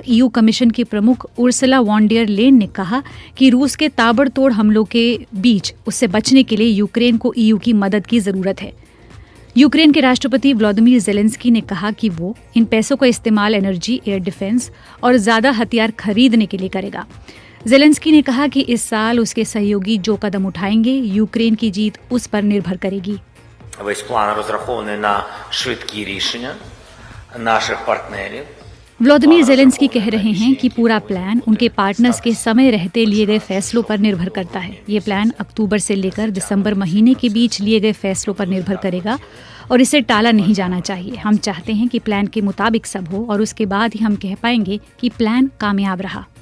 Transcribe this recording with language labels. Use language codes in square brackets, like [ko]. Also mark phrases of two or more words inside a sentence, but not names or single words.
[hi] EU कमीशन की प्रमुख उर्सुला वॉन डेर लेन ने कहा कि रूस के ताबड़तोड़ हमलों के बीच उससे बचने के लिए यूक्रेन को EU की मदद की जरूरत है। यूक्रेन के राष्ट्रपति व्लादिमीर ज़ेलेंस्की ने कहा कि वो इन पैसों का इस्तेमाल एनर्जी, [en] air defense [hi] और ज्यादा हथियार खरीदने के लिए करेगा। ज़ेलेंस्की ने कहा कि इस साल उसके सहयोगी जो कदम उठाएंगे, यूक्रेन की जीत उस पर निर्भर करेगी। [uk] Весь план розрахований на швидкі рішення наших партнерів। [hi] व्लादिमीर ज़ेलेंस्की कह रहे हैं कि पूरा प्लान उनके पार्टनर्स के समय रहते लिए गए फैसलों पर निर्भर करता है। ये प्लान अक्टूबर से लेकर दिसंबर महीने के बीच लिए गए फैसलों पर निर्भर करेगा और इसे टाला नहीं जाना चाहिए। हम चाहते हैं कि प्लान के मुताबिक सब हो और उसके बाद ही हम कह पाएंगे कि प्लान कामयाब रहा।